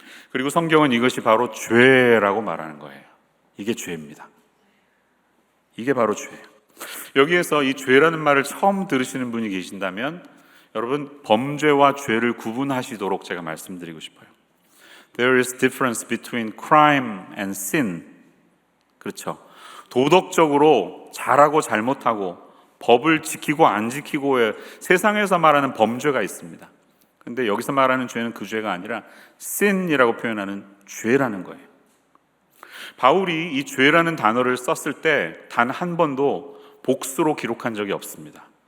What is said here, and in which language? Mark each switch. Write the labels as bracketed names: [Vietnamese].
[Korean] 그리고 성경은 이것이 바로 죄라고 말하는 거예요. 이게 죄입니다. 이게 바로 죄예요. 여기에서 이 죄라는 말을 처음 들으시는 분이 계신다면 여러분, 범죄와 죄를 구분하시도록 제가 말씀드리고 싶어요. [English] There is difference between crime and sin. [Korean] 그렇죠. 도덕적으로 잘하고 잘못하고 법을 지키고 안 지키고의 세상에서 말하는 범죄가 있습니다. 근데 여기서 말하는 죄는 그 죄가 아니라 sin이라고 표현하는 죄라는 거예요. 바울이 이 죄라는 단어를 썼을 때 단 한 번도 복수로 기록한 적이 없습니다.